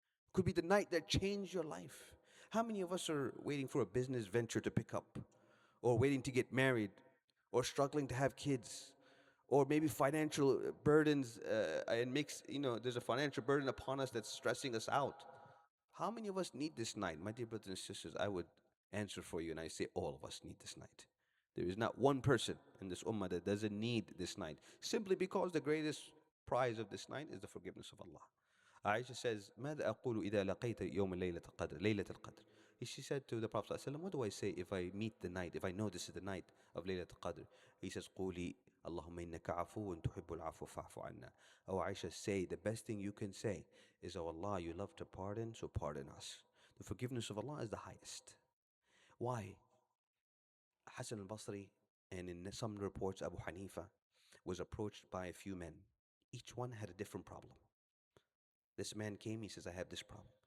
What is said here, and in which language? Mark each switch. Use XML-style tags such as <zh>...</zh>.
<en>It could be the night that changed your life. How many of us are waiting for a business venture to pick up, or waiting to get married, or struggling to have kids, or maybe financial burdens, and there's a financial burden upon us that's stressing us out. How many of us need this night? My dear brothers and sisters, I would answer for you and I say all of us need this night. There is not one person in this ummah that doesn't need this night, simply because the greatest prize of this night is the forgiveness of Allah. Aisha says,</en> <ar>ماذا أقول إذا لقيت يوم ليلة القدر ليلة القدر.</ar> <en>She said to the Prophet ﷺ, what do I say if I meet the night, if I know this is the night of Laylat al-Qadr? He says,</en> <ar>قولي اللهم إنك عفو تحب العفو فاعف عنا.</ar> <en>Oh Aisha, say, the best thing you can say is, oh Allah, you love to pardon, so pardon us. The forgiveness of Allah is the highest. Why? Hassan al-Basri, and in some reports Abu Hanifa, was approached by a few men. Each one had a different problem. This man came, he says, I have this problem.</en>